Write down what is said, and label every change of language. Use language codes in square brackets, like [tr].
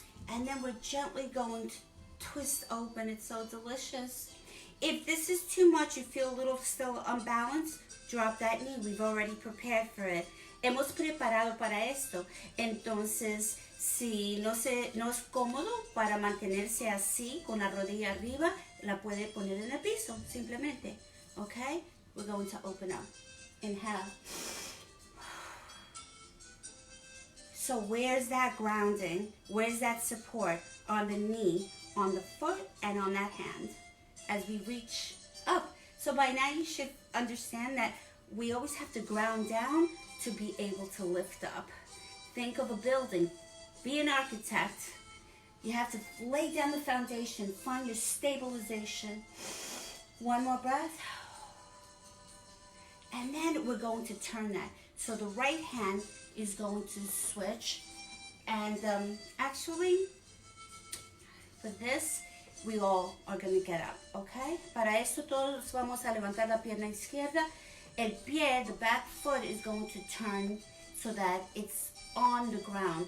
[en] And then we're gently going to twist open. It's so delicious. If this is too much, you feel a little still unbalanced, drop that knee. We've already prepared for it. [es] Hemos preparado para esto. Entonces, si no es cómodo para mantenerse así, con la rodilla arriba, la puede poner en el piso, simplemente. [en] Okay? We're going to open up. Inhale. So where's that grounding? Where's that support? On the knee, on the foot, and on that hand as we reach up. So by now you should understand that we always have to ground down to be able to lift up. Think of a building. Be an architect. You have to lay down the foundation. Find your stabilization. One more breath. And then we're going to turn that. So the right hand is going to switch. And actually, for this, we all are going to get up, okay? [es] Para esto todos vamos a levantar la pierna izquierda. El pie, [en] the back foot, is going to turn so that it's on the ground.